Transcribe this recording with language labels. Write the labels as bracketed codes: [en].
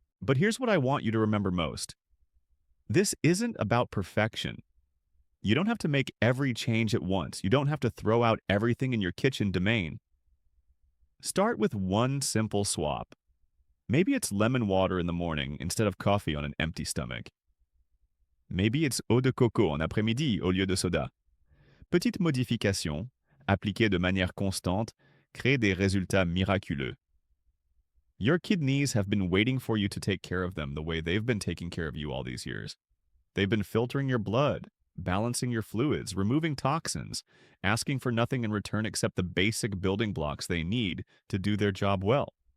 [en] But here's what I want you to remember most: this isn't about perfection. You don't have to make every change at once. You don't have to throw out everything in your kitchen domain. Start with one simple swap. Maybe it's lemon water in the morning instead of coffee on an empty stomach. Maybe it's [fr] eau de coco en après-midi au lieu de soda. Petites modifications, appliquées de manière constante, créent des résultats miraculeux. [en] Your kidneys have been waiting for you to take care of them the way they've been taking care of you all these years. They've been filtering your blood, balancing your fluids, removing toxins, asking for nothing in return except the basic building blocks they need to do their job well.